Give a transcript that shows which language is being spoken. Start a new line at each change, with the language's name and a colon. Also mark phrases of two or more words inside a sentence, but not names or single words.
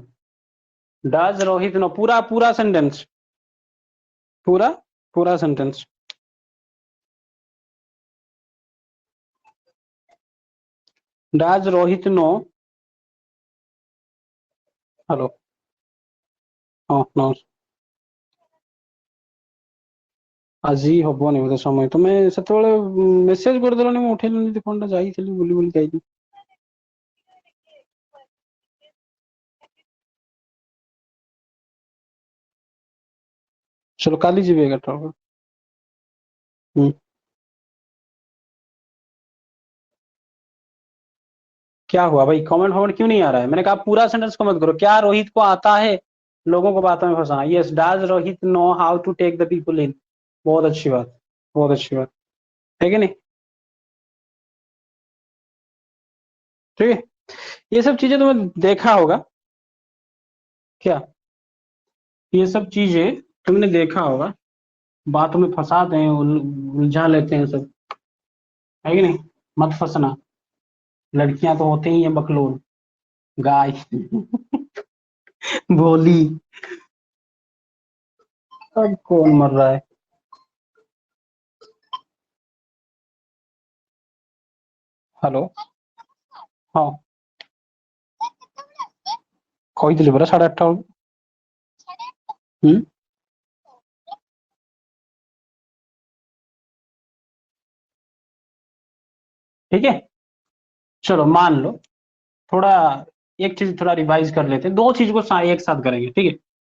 English: does Rohit know,
Hindi: पूरा पूरा सेंटेंस, पूरा पूरा सेंटेंस।
English: does Rohit know, hello, हाँ no,
Odia: ଆଜି ହବନି ବୋଧେ ସମୟ, ତମେ ସେତେବେଳେ ମେସେଜ କରିଦେଲନି, ମୁଁ ଉଠେଇଲିନି ଫୋନ୍ ଟା, ଯାଇଥିଲି ବୁଲି ବୁଲି ଯାଇଥିଲି।
Hindi: चलो काली जी भी 11टा होगा। क्या हुआ भाई, कमेंट वमेंट क्यों नहीं आ रहा है? मैंने कहा पूरा सेंटेंस कमेंट करो, क्या रोहित को आता है लोगों को बातों में फंसाना?
English: Yes, does Rohit know how to take the people in.
Hindi: बहुत अच्छी बात, बहुत अच्छी बात, है कि नहीं। ठीक है, ये सब चीजें तुमने देखा होगा। क्या? ये सब चीजें तुमने देखा होगा, बातों में फंसाते हैं, उलझा लेते हैं सब, है कि नहीं। मत फंसना, लड़कियां तो होते ही हैं बकलोल, गाय, भोली। अब कौन मर रहा है? हेलो, हाँ,
Odia: କହିଥିଲି ପରା 8:30 ବେଳକୁ।
Hindi: हम्म, ठीक है। चलो मान लो, थोड़ा एक चीज थोड़ा रिवाइज कर लेते हैं, दो चीज को एक साथ करेंगे, ठीक है।